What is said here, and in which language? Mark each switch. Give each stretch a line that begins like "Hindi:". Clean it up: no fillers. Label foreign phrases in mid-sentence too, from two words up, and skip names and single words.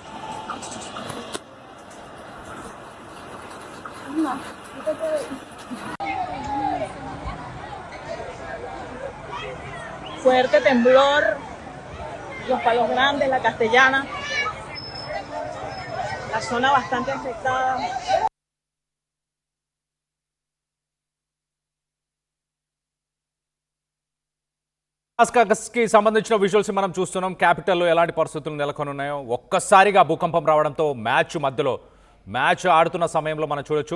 Spanish: No, no te puedo ir. Fuerte temblor, Los Palos Grandes, La Castellana, la zona bastante afectada.
Telugu: కి సంబంధించిన విజువల్స్ మనం చూస్తున్నాం. క్యాపిటల్లో ఎలాంటి పరిస్థితులు నెలకొని ఉన్నాయో. ఒక్కసారిగా భూకంపం రావడంతో మ్యాచ్ ఆడుతున్న సమయంలో మనం చూడొచ్చు.